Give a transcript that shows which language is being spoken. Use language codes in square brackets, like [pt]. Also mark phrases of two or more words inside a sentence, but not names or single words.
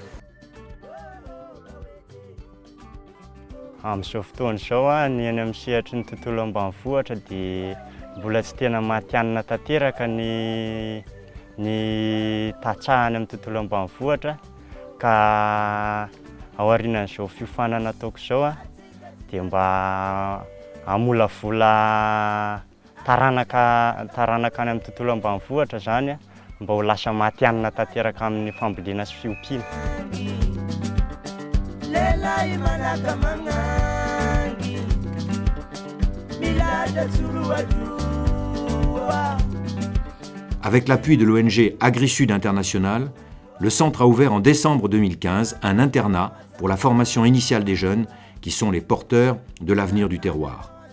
[mg] Amin'izao fotoana izao ny eny amin'ny sehatry ny tontolo ambanivohitra dia mbola tsy tena matianina tanteraka ny tatsahany amin'ny tontolo ambanivohitra ka ao aorianan'izao fiofanana ataoko izao dia mba hamolavola taranaka any amin'ny tontolo ambanivohitra zany mba ho lasa matianina tanteraka amin'ny fambolena sy fiompiana. [fr] Avec l'appui de l'ONG AgriSud International, le centre a ouvert en décembre 2015 un internat pour la formation initiale des jeunes qui sont les porteurs de l'avenir du terroir.